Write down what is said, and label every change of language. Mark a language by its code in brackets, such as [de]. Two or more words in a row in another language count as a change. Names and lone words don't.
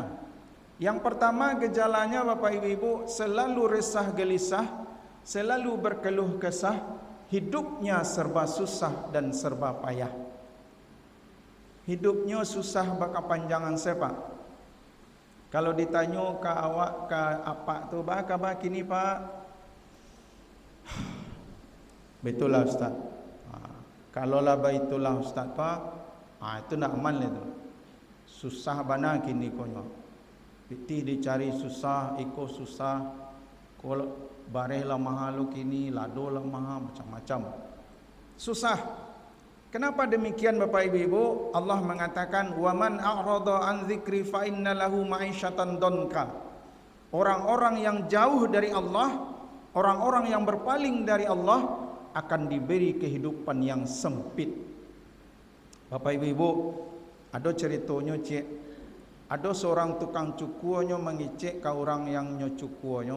[id] Yang pertama gejalanya Bapak Ibu, selalu resah gelisah, selalu berkeluh kesah, hidupnya serba susah dan serba payah. Hidupnya susah bakal panjangan siapa? [min] Kalau ditanya ke awak, ke apa tu bah kabar kini Pak? Betul lah Ustaz. Kalau lah betul lah Ustaz Pak, itu nak aman itu. Susah bana kini konyo. Pitih dicari susah, iko susah. Kalau bareh lah mahal kini, lado lah mahal, macam-macam. Susah. [id] Kenapa demikian Bapak Ibu? Allah mengatakan [ar] ومن أعرض عن ذكري فإن له معيشة ضنكا. [id] Orang-orang yang jauh dari Allah, orang-orang yang berpaling dari Allah akan diberi kehidupan yang sempit. Bapak Ibu, ada ceritanya cik. Ada seorang tukang cukurnya mengicik ke orang yang nyocukurnya.